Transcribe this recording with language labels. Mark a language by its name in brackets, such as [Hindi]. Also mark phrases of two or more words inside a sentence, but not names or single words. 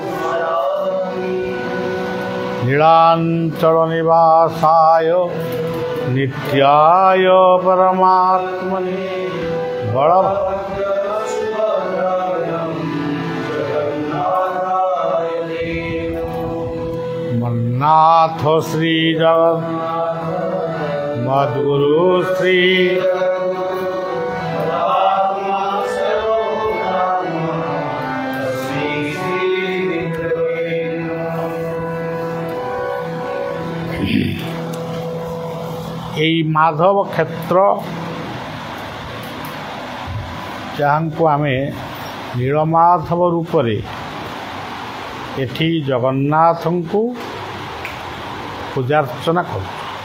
[Sanskrit] नीलांचलनिवासाय नित्याय परमात्मने मन्नाथ श्री जगन्नाथ मद्गुरु श्री [Odia] ଏଇ ମାଧବ କ୍ଷେତ୍ର ଯାହାଙ୍କୁ ଆମେ ନୀଳମାଧବ ରୂପରେ ଏଠି ଜଗନ୍ନାଥଙ୍କୁ ପୂଜାର୍ଚ୍ଚନା କରୁଛୁ।